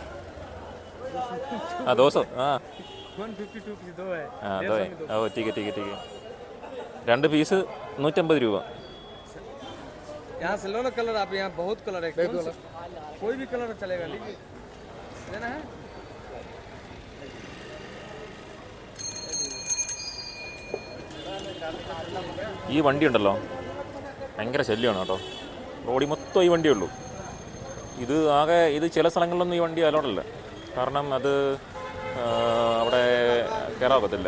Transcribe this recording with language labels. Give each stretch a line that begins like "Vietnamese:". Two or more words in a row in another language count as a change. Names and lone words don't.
Hindi: हाँ 200. हाँ 152 पीस दो है. हाँ दो है. ओ ठीक है. 2 पीस 150 രൂപ. यहाँ से लो ना कलर. आप यहाँ बहुत कलर है. कोई भी कलर चलेगा. लीजिए, लेना है.
Malayalam: ഈ വണ്ടി ഉണ്ടല്ലോ, ഭയങ്കര ശല്യമാണ് കേട്ടോ. റോഡിൽ മൊത്തം ഈ വണ്ടിയേ ഉള്ളൂ. ഇത് ചില സ്ഥലങ്ങളിലൊന്നും ഈ വണ്ടി അലോഡല്ല. കാരണം അത് അവിടെ കയറാൻ പറ്റില്ല.